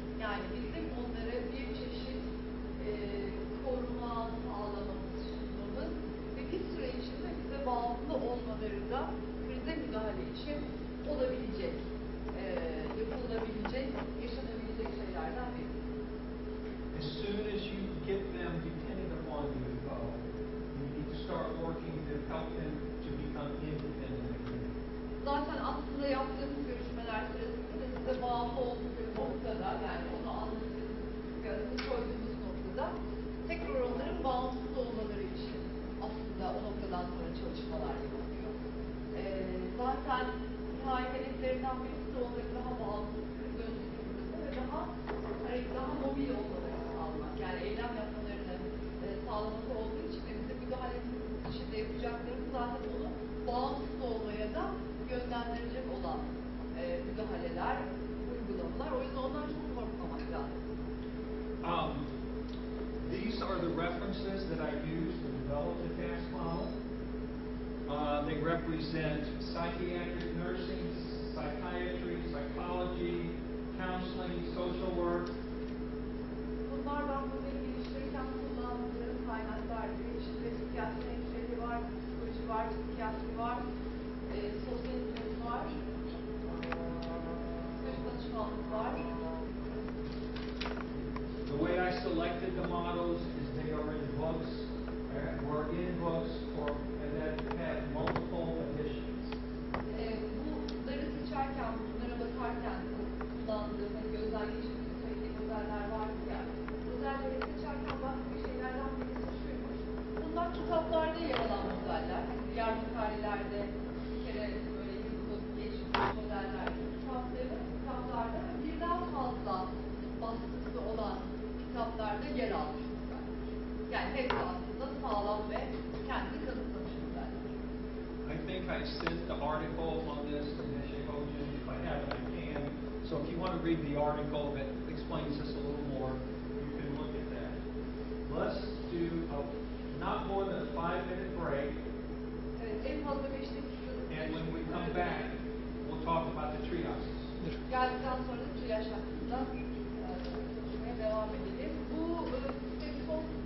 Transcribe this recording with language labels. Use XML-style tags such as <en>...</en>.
<tr>Yani bizim onlara bir çeşit koruma sağlamamız, sunmamız ve bir süre içinde bize bağımlı olmaları da krize müdahale için olabilecek, yapılabilecek, yaşanabilecek şeylerden biri.</tr> <en>As soon as you get them dependent upon you, though, you need to start working to help them to become independent again.</en> <tr>Zaten aslında yaptığımız görüşmeler sırasında da size bağımlı oldukları noktada, yani onu anladığımız, adını koyduğumuz noktada tekrar onların bağımsız olmaları için aslında o noktadan sonra çalışmalar yapılıyor. Zaten nihai hedeflerinden birisi de onların daha bağımsız kriz öncesinde ve ve daha mobil olmalarını sağlamak. Yani eylem yapmalarını sağlaması olduğu için de bizim müdahalemizin dışında yapacaklarımız zaten onu bağımsız olmaya da yönlendirecek olan müdahaleler, uygulamalar. O yüzden ondan çok korkmamak lazım.</tr> <en>These are the references that I use to develop the task model. They represent psychiatric nursing, psychiatry, psychology, counseling, social work.</en> <tr>Bunlar ben modeli geliştirirken kullandığım kaynaklardır. İçinde psikiyatri hemşireliği var, psikoloji var, psikiyatri var, sosyal hizmet var, psikolojik danışmanlık var.</tr> <en>The way I selected the models is they are in books, were in books, and that have multiple editions.</en> <tr>Bunları seçerken, bunlara bakarken kullandığım, hani gözden geçirdiğim söylediğim modeller vardı ya, modelleri seçerken baktığım şeylerden birisi şuymuş. Bunlar kitaplarda yer alan modeller. Hani diğer makalelerde bir kere böyle yazılıp geçmiş modeller. Kitaplarda birden fazla baskısı olan kitaplarda yer almış modeller. Yani hepsi aslında sağlam ve kendi kanıtlamış modeller.</tr> <en>I think I sent the article on this to Nishik Ojan. If I haven't, I can. So if you want to read the article that explains this a little more, you can look at that. Let's do not more than a 5-minute break.</en> <tr>Evet, en fazla 5 dakika.</tr> <en>And when we come back, we'll talk about the triages.</en> <tr>Geldikten sonra da triyaj hakkında konuşmaya devam edelim. Bu sistemin son</tr>